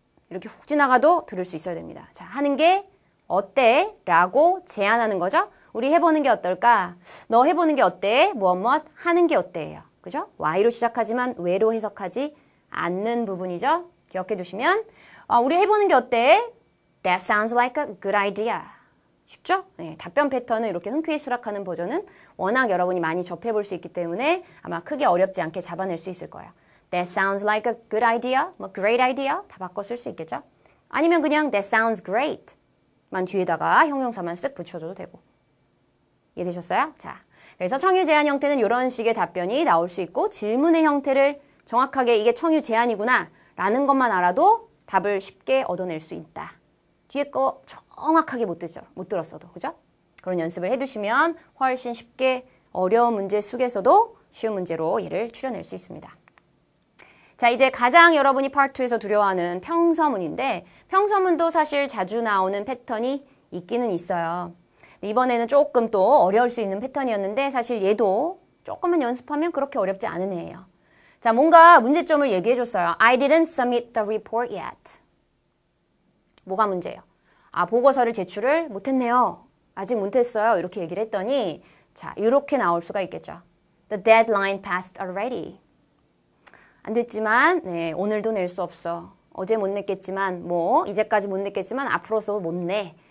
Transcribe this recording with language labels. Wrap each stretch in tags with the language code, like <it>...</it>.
<ko>이렇게 훅 지나가도 들을 수 있어야 됩니다. 자, 하는 게 어때? 라고 제안하는 거죠. 우리 해보는 게 어떨까? 너 해보는 게 어때? 무엇 하는 게 어때예요. 그죠? Why로 시작하지만 왜로 해석하지 않는 부분이죠. 기억해 두시면 우리 해보는 게 어때?</ko> <en>That sounds like a good idea.</en> <ko>쉽죠? 네, 답변 패턴을 이렇게 흔쾌히 수락하는 버전은 워낙 여러분이 많이 접해볼 수 있기 때문에 아마 크게 어렵지 않게 잡아낼 수 있을 거예요.</ko> <en>That sounds like a good idea,</en> <ko>뭐</ko> <en>great idea</en> <ko>다 바꿔 쓸 수 있겠죠? 아니면 그냥</ko> <en>that sounds great</en> <ko>만 뒤에다가 형용사만 쓱 붙여줘도 되고. 이해되셨어요? 자, 그래서 청유 제한 형태는 이런 식의 답변이 나올 수 있고 질문의 형태를 정확하게 이게 청유 제한이구나 라는 것만 알아도 답을 쉽게 얻어낼 수 있다. 뒤에 거 정확하게 못 들었어도, 그죠? 그런 연습을 해두시면 훨씬 쉽게 어려운 문제 속에서도 쉬운 문제로 얘를 추려낼 수 있습니다. 자, 이제 가장 여러분이 파트 2에서 두려워하는 평서문인데 평서문도 사실 자주 나오는 패턴이 있기는 있어요. 이번에는 조금 또 어려울 수 있는 패턴이었는데 사실 얘도 조금만 연습하면 그렇게 어렵지 않은 애예요. 자, 뭔가 문제점을 얘기해줬어요.</ko> <en>I didn't submit the report yet.</en> <ko>뭐가 문제예요? 보고서를 제출을 못했네요. 아직 못했어요. 이렇게 얘기를 했더니 자, 이렇게 나올 수가 있겠죠.</ko> <en>The deadline passed already.</en> <ko>안 됐지만 네, 오늘도 낼 수 없어. 어제 못 냈겠지만 뭐 이제까지 못 냈겠지만 앞으로도 못 내.</ko>